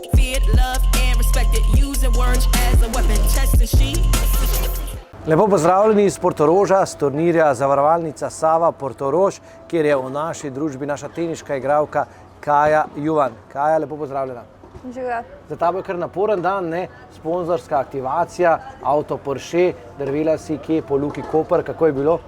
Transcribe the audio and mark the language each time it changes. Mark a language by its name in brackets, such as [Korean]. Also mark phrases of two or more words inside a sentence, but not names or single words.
[English] Feared, loved, and respected. Using words as a weapon. Chest and sheet. [Slovenian] Lepo pozdravljeni iz Portoroža, s turnirja Zavarovalnica Sava Portorož, kjer je v naši družbi naša teniška igralka Kaja Juvan. Kaja, lepo pozdravljena. Živijo. Za tabo je kar naporen dan, ne? Sponzorska aktivacija, avto Porsche, drvela si kje po Luki Koper, kako je bilo?